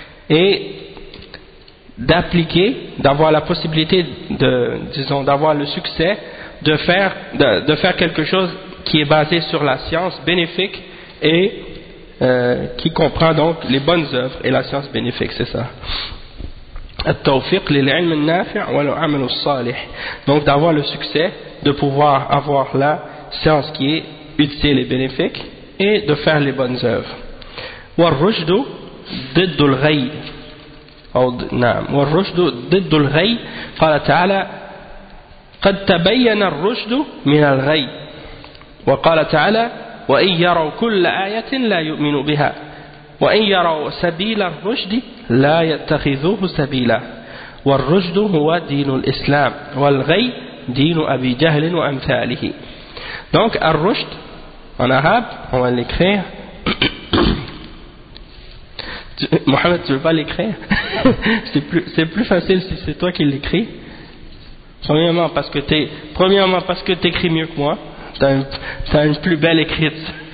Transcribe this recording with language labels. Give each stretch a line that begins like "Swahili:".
French: Et d'appliquer, d'avoir la possibilité d'avoir le succès, de faire quelque chose qui est basé sur la science bénéfique et qui comprend donc les bonnes œuvres et la science bénéfique, c'est ça.
Arabic: At-tawfiq lil-'ilm an-nafi' wa al-'amal as-salih.
French: Donc d'avoir le succès, de pouvoir avoir la science qui est utile et bénéfique et de faire les bonnes œuvres.
Arabic: Wa ar-rushd didd al-ghayy. نعم والرشد ضد الغي قال تعالى قد تبين الرشد من الغي وقال تعالى وإن يروا كل آية لا يؤمنوا بها وإن يروا سبيل الرشد لا يتخذوه سبيلا والرشد هو دين الإسلام والغي دين أبي جهل وأمثاله.
French: Donc الرشد en arabe on va l'écrire. Mohamed, tu veux pas l'écrire? c'est plus facile si c'est toi qui l'écris. Premièrement parce que t'écris mieux que moi. T'as une plus belle écriture.